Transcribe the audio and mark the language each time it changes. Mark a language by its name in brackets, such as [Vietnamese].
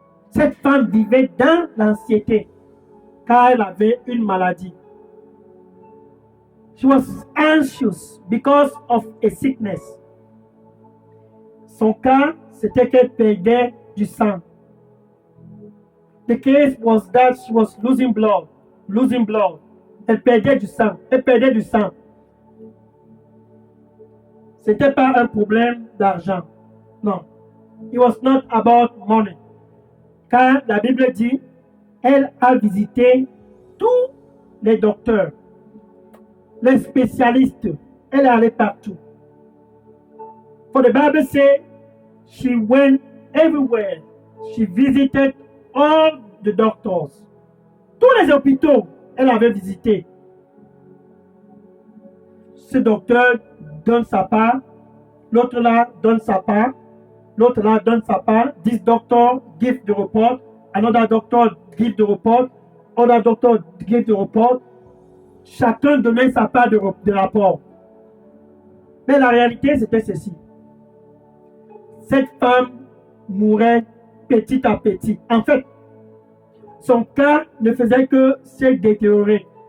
[French] Cette femme vivait dans l'anxiété car elle avait une maladie. [English] She was anxious because of a sickness. [French] Son cas, c'était qu'elle perdait du sang. [English] The case was that she was losing blood. Losing blood. [French] Elle perdait du sang. Elle perdait du sang. C'était pas un problème d'argent. Non. [English] It was not about money. [French] Car la Bible dit, elle a visité tous les docteurs, les spécialistes. Elle est allée partout. [English] For the Bible says, she went everywhere. She visited all the doctors. [French] Tous les hôpitaux, elle avait visité. Ce docteur donne sa part, l'autre là donne sa part, l'autre là donne sa part. [English] This doctor give the report, another doctor give the report, another doctor give the report. [French] Chacun donnait sa part de rapport. Mais la réalité, c'était ceci. cette femme mourait petit à petit. En fait, son cas ne faisait que se détériorer.